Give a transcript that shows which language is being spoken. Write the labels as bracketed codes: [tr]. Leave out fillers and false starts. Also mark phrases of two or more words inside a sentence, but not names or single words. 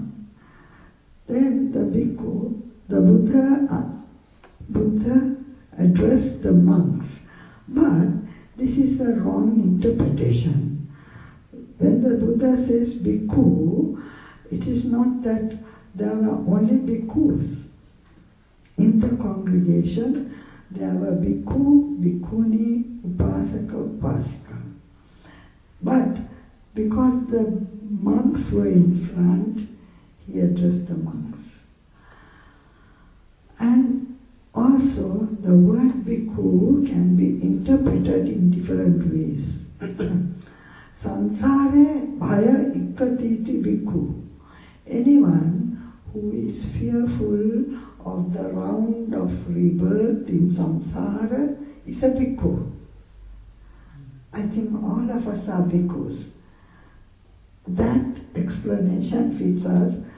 [en] Then the bhikkhu, the Buddha addressed the monks, but this is a wrong interpretation. When the Buddha says bhikkhu, it is not that there are only bhikkhus. In the congregation, there were [pi] bhikkhu, bhikkhuni, upasaka, upasika. [en] But because the monks were in front, he addressed the monks. And also, the word bhikkhu who can be interpreted in different ways. [pi] Sansare bhaya ikkatiti bhikkhu. [en] Anyone who is fearful of the round of rebirth in samsara is a bhikkhu. I think all of us are bhikkhus. That explanation fits us.